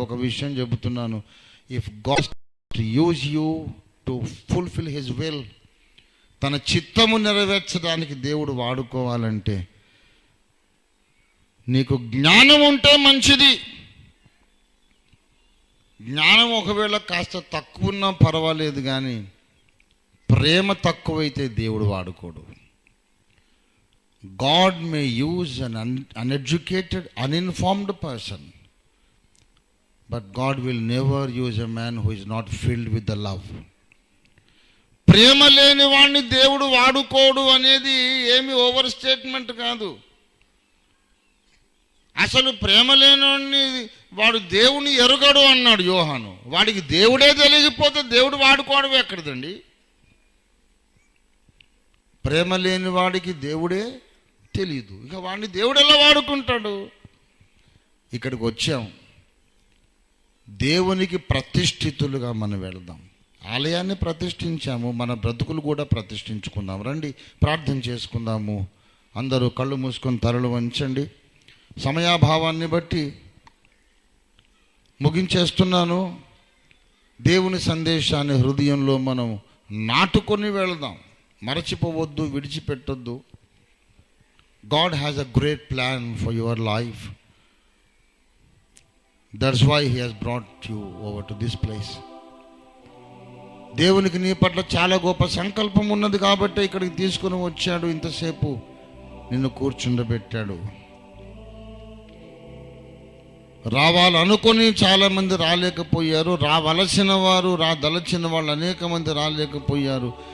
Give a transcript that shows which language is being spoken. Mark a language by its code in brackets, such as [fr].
[te] ఒక విషయం చెబుతున్నాను, [en] if God use you to fulfil his will, [te] తన చిత్తము నెరవేర్చడానికి దేవుడు వాడుకోవాలంటే నీకు జ్ఞానం ఉంటే మంచిది. జ్ఞానం ఒకవేళ కాస్త తక్కువ ఉన్నా పర్వాలేదు, కానీ ప్రేమ తక్కువైతే దేవుడు వాడుకోడు. [en] God may use an uneducated, uninformed person, but God will never use a man who is not filled with the love. [te] ప్రేమ లేని వాడిని దేవుడు వాడుకోడు అనేది ఏమి ఓవర్ స్టేట్మెంట్ కాదు. అసలు ప్రేమ లేనివాడిని వాడు దేవుని ఎరుగడు అన్నాడు యోహాను. వాడికి దేవుడే తెలియకపోతే దేవుడు వాడుకోవడం ఎక్కడదండి? ప్రేమ లేని వాడికి దేవుడే తెలీదు, ఇక వాడిని దేవుడు ఎలా వాడుకుంటాడు? ఇక్కడికి వచ్చాం, దేవునికి ప్రతిష్ఠితులుగా మనం వెళదాం. ఆలయాన్ని ప్రతిష్ఠించాము, మన బ్రతుకులు కూడా ప్రతిష్ఠించుకుందాం. రండి ప్రార్థన చేసుకుందాము. అందరూ కళ్ళు మూసుకొని తలలు వంచండి. సమయాభావాన్ని బట్టి ముగించేస్తున్నాను. దేవుని సందేశాన్ని హృదయంలో మనం నాటుకొని వెళదాం. మరచిపోవద్దు, విడిచిపెట్టొద్దు. [en] God has a great plan for your life. That's why He has brought you over to this place. [te] దేవునికి నీ పట్ల చాలా గొప్ప సంకల్పం ఉన్నది కాబట్టి ఇక్కడికి తీసుకుని వచ్చాడు. ఇంతసేపు నిన్ను కూర్చుండబెట్టాడు. రావాలనుకొని చాలామంది రాలేకపోయారు, రావలసిన వారు రాదలచిన వాళ్ళు అనేక మంది రాలేకపోయారు.